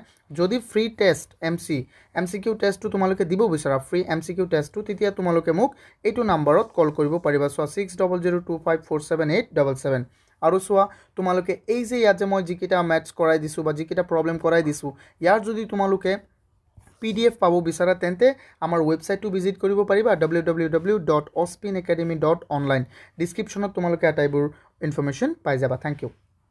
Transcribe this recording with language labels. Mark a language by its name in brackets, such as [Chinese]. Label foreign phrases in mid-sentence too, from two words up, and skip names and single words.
[Assamese] যদি [English] free test MCQ [Assamese] টেষ্টটো তোমালোকে দিব বিচাৰা [English] free MCQ [Assamese] টেষ্টটো তেতিয়া তোমালোকে মোক এইটো নম্বৰত কল কৰিব পাৰিবা সো 6002547877 আৰু সোয়া তোমালোকে এই যে ইয়াত যে মই যিকিটা ম্যাথছ কৰাই দিছো বা যিকিটা প্ৰবলেম কৰাই দিছো ইয়াৰ যদি তোমালোকে PDF পাবো বিচাৰা তেন্তে আমাৰ ওয়েবসাইটটো ভিজিট কৰিব পাৰিবা www.ospinacademy.online ডেসক্ৰিপচনত তোমালোকে আটাইবোৰ ইনফৰমেশন পাই যাবা [English] thank you